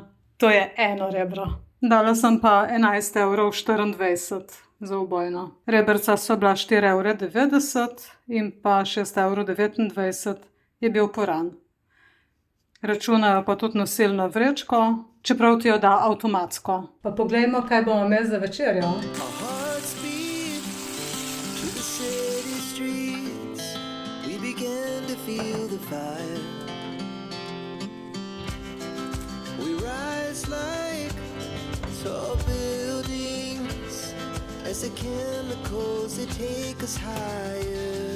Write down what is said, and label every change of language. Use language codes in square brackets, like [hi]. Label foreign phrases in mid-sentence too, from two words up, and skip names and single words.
[sl] To je 1 rebro. Dala sem pa 11,24 € za obojno. Reberca so bila 4,90 € in pa 6,29 € je bil puran. Računajo pa tudi nosilno vrečko, čeprav ti jo da avtomatsko. Pa poglejmo, kaj bomo imeli za večerjo. [en] Tall buildings, as the chemicals they take us higher.